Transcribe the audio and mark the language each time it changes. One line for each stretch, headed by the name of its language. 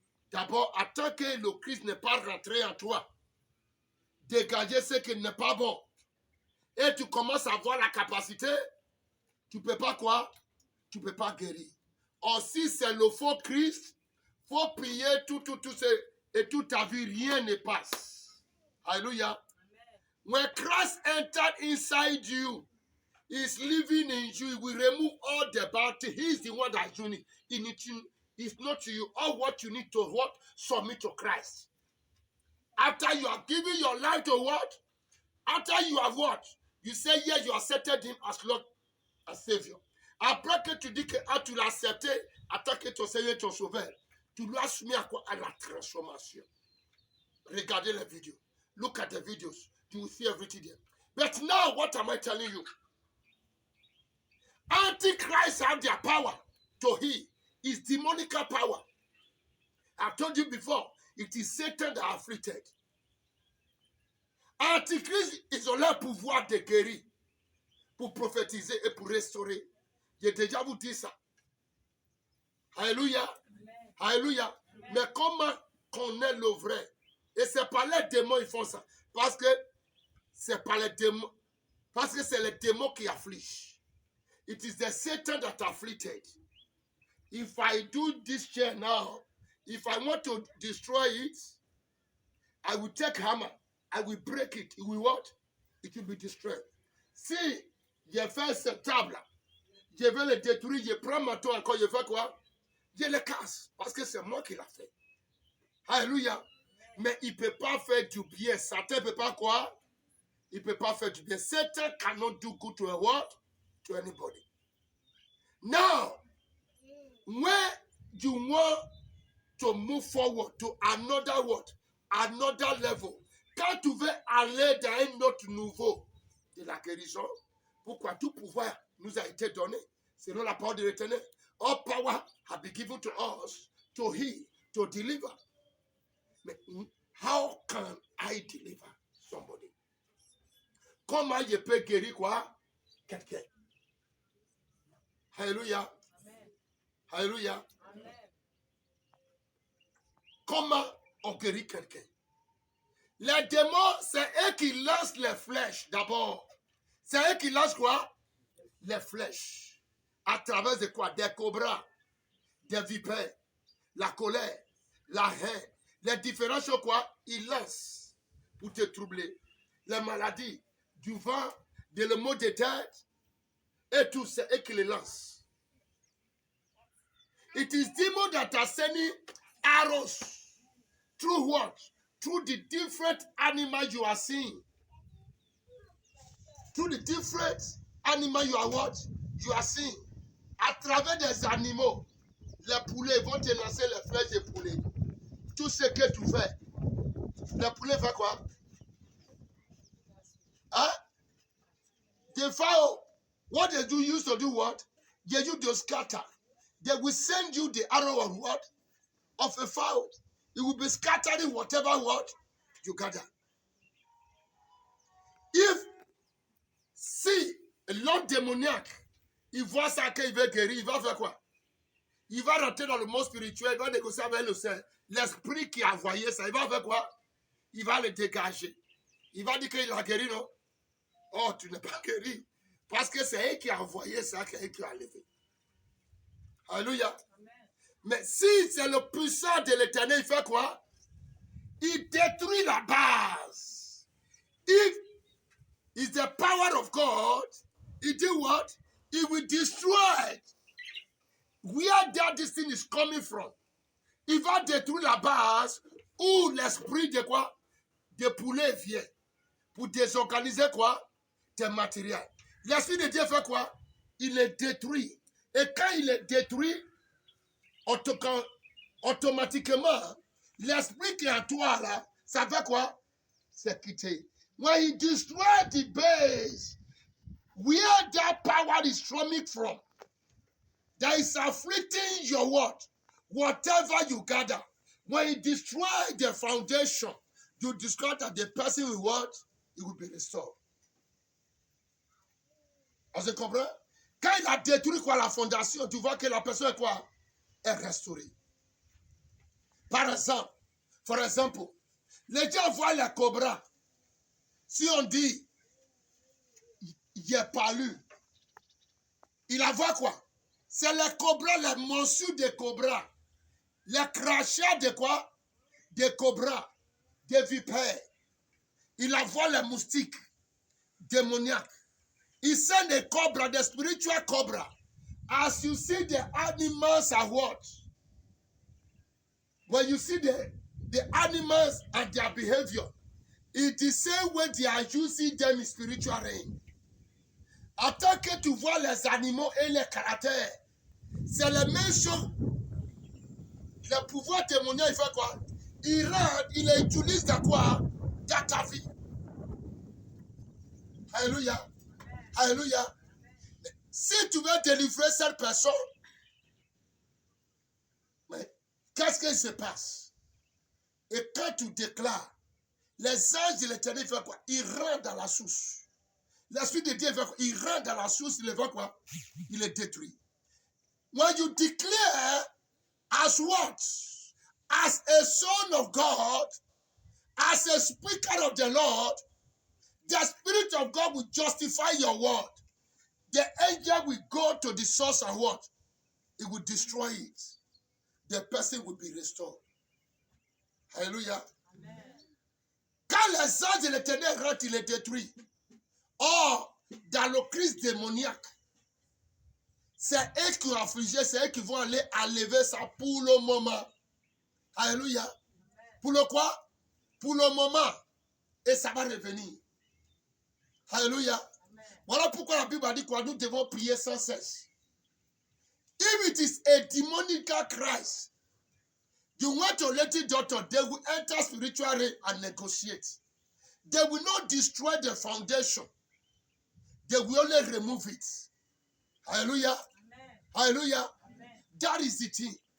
French: D'abord, attends que le Christ n'est pas rentré en toi. Dégager ce qui n'est pas bon. Et tu commences à avoir la capacité. Tu ne peux pas quoi? Tu ne peux pas guérir. Or, si c'est le faux Christ, il faut prier tout et toute ta vie, rien ne passe. Alléluia.
English: When Christ entered inside you, He's living in you, we remove all the bounty. He's the one that's doing it. It's not to you. All what you need to what? Submit to Christ. After you have given your life to what? After you have what? You say yes, you accepted Him as Lord and Savior.
French: Après que tu dis que tu l'as accepté, attends que ton Seigneur ton Sauveur, tu lui as soumis à quoi? À la transformation. Regardez les vidéos.
English: Look at the videos. You will see everything there. But now, what am I telling you? Antichrist have their power to heal. It's demonic power. I've told you before, it is Satan that afflicted.
French: Antichrist is leur pouvoir de guérir. pour prophétiser et pour restaurer. J'ai déjà vous dit ça. Alléluia. Amen. Alléluia. Amen. Mais comment connaître le vrai? Et c'est pas les démons qui font ça. Parce que c'est pas les démons. Parce que c'est les démons qui affligent.
English: It is the Satan that afflicted. If I do this chair now, if I want to destroy it, I will take hammer. I will break it. It will what? It will be destroyed.
French: Si je fais cette table, je vais le détruire, je prends ma tour encore, je fais quoi? Je le casse. Parce que c'est moi qui l'ai fait. Alléluia. Mais il ne peut pas faire du bien. Satan ne peut pas quoi? Il ne peut pas faire du bien.
English: Satan cannot do good to a what? To anybody. Now, when you want to move forward to another what? Another level.
French: Quand tu veux aller dans un autre niveau de la guérison, pourquoi tout pouvoir nous a été donné, selon la parole de l'Éternel.
English: All power has been given to us to heal, to deliver.
French: Mais
English: how can I deliver somebody?
French: Comment je peux guérir quoi? Quelqu'un. Alléluia. Amen. Alléluia. Amen. Comment on guérit quelqu'un? Les démons, c'est eux qui lancent les flèches d'abord. C'est eux qui lancent quoi? Les flèches. À travers de quoi? Des cobras, des vipères, la colère, la haine, les différentes choses quoi? Ils lancent pour te troubler. Les maladies, du vent, de le mot de tête, et tout, c'est eux qui les lancent.
English: It is demons that are sending arrows through what? Through the different animals you are seeing. Through the different animals you are what? You are seeing.
French: À travers des animaux, les poulets vont te lancer les flèches de poulet. Tout ce que tu fais. Les poulets font quoi? Hein?
English: The fowl, what they do used to do what? They use to scatter. They will send you the arrow of what? Of a fowl. It will be scattering whatever what you gather.
French: If, si l'homme démoniaque, il voit ça qu'il veut guérir, il va faire quoi? Il va rentrer dans le monde spirituel, il va négocier avec le Saint. L'esprit qui a envoyé ça, il va faire quoi? Il va le dégager. Il va dire qu'il a guéri, non? Oh, tu n'es pas guéri. Parce que c'est eux qui a envoyé ça, c'est eux qui a levé. Alléluia. Amen. Mais si c'est le puissant de l'Éternel, il fait quoi? Il détruit la base.
English: If it's the power of God, he do what? He will destroy it. Where that this thing is coming from.
French: Il va détruire la base où l'esprit de quoi? De poulet vient. Pour désorganiser quoi? Tes matériels. L'esprit de Dieu fait quoi? Il les détruit. Et quand il les détruit, automatiquement, l'esprit qui est en toi là, ça fait quoi? C'est quitter.
English: When he destroys the base, where that power is coming from, that is afflicting your what? Whatever you gather. When he destroys the foundation, you discover that the person will what? It will be restored.
French: On se comprend? Quand il a détruit quoi la fondation, tu vois que la personne est quoi? Est restaurée. Par exemple,
English: for example,
French: les gens voient les cobras. Si on dit, il n'est pas lu, il a voit quoi? C'est les cobras, les morsures des cobras, les crachats de quoi? Des cobras, des vipères. Il a voit les moustiques démoniaques.
English: He sent a cobra, the spiritual cobra. As you see the animals are what? When you see the animals and their behavior, it is the same way they are using them in spiritual realm.
French: En tant que tu vois les animaux et les caractères, c'est la même chose. Le pouvoir démoniaque, il fait quoi? Il rentre, il les utilise dans quoi? Dans ta vie. Alléluia. Alléluia. Si tu veux délivrer cette personne, mais qu'est-ce qui se passe? Et quand tu déclares, les anges de l'Éternel font quoi? Ils rentrent dans la source. L'Esprit de Dieu, il rentre dans la source, il va quoi? Il est détruit.
English: When you declare as what? As a son of God, as a speaker of the Lord, the Spirit of God will justify your word. The angel will go to the source and what? It will destroy it. The person will be restored.
French: Alléluia. Quand les anges de l'Éternel rentrent, il est détruit. Or, dans le crise démoniaque, c'est eux qui ont affligé, c'est eux qui vont aller enlever ça pour le moment. Alléluia. Pour le quoi? Pour le moment. Et ça va revenir. Alléluia. Voilà pourquoi la Bible a dit que nous devons prier sans cesse.
English: If it is a demonical Christ, you want to let it out, they will enter spiritually and negotiate. They will not destroy the foundation. They will only remove it. Hallelujah. Amen. Hallelujah. Amen. That is the thing.